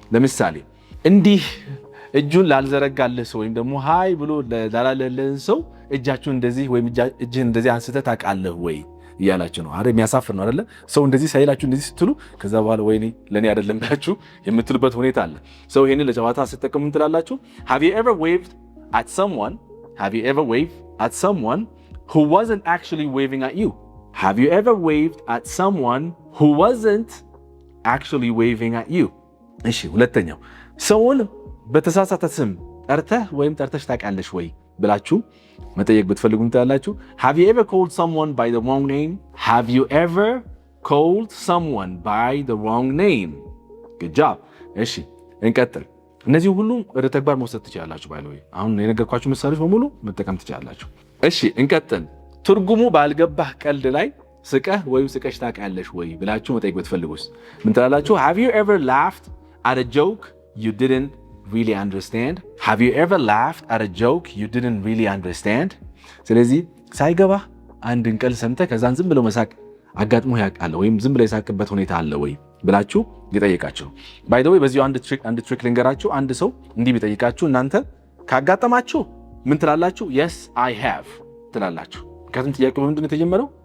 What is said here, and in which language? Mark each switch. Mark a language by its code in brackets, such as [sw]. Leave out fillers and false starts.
[am] ለምሳሌ እንዲህ እጁን ላልዘረጋልህ ሰው ወይም ደግሞ ሃይ ብሎ ላላለልህ ሰው እጃችሁን እንደዚህ ወይም እጅህን እንደዚህ አንስተህ ታውቃለህ ወይ እያላችሁ ነው አይደል? የሚያሳፍር ነው አይደል? ሰው እንደዚህ ሳይላችሁ እንደዚህ ስትሉ ከዛ በኋላ ወይኔ ለኔ አይደለም ብላችሁ የምትሉበት ሁኔታ አለ። ሰው ይሄንን ለጨዋታ ስትጠቀሙ ምን ትላላችሁ? [en] Have you ever waved at someone? Have you ever waved at someone who wasn't actually waving at you? Have you ever waved at someone who wasn't actually waving at you? [am] እሺ፣ ሁለተኛው ሰውን በተሳሳተ ስም ጠርተህ ወይም ጠርተሽ ታውቂያለሽ ወይ ብላችሁ መጠየቅ ብትፈልጉ ምን ትላላችሁ? [en] Have you ever called someone by the wrong name? Have you ever called someone by the wrong name? Good job. [am] እሺ እንቀጥል። እነዚህ ሁሉ ወደ ተግባር መውሰድ ትችላላችሁ። [en] ባይ ዘ ወይ [am] አሁን የነገርኳችሁ ምሳሌዎች በሙሉ መጠቀም ትችላላችሁ። እሺ እንቀጥል። ትርጉሙ ባልገባህ ቀልድ ላይ ስቀህ ወይም ስቀሽ ታውቂያለሽ ወይ ብላችሁ መጠየቅ ብትፈልጉስ ምን ትላላችሁ? [en] Have you ever laughed at a joke you didn't really understand? Have you ever laughed at a joke you didn't really understand? [am] ስለዚህ ሳይገባህ አንድን ቀልድ ሰምተህ ከዛን ዝም ብሎ መሳቅ አጋጥሞ ያውቃል ወይም ዝም ብሎ የሳቅበት ሁኔታ አለ ወይ ብላችሁ ይጠይቃችሁ። [en] ባይ ዘ ወይ [am] በዚሁ አንድ ትሪክ ልንገራችሁ። አንድ ሰው እንዲህ ቢጠይቃችሁ እናንተ ካጋጠማችሁ ምን ትላላችሁ? [en] Yes I have [am] ትላላችሁ። ምክንያቱም ጥያቄው በምንድን ነው የተጀመረው?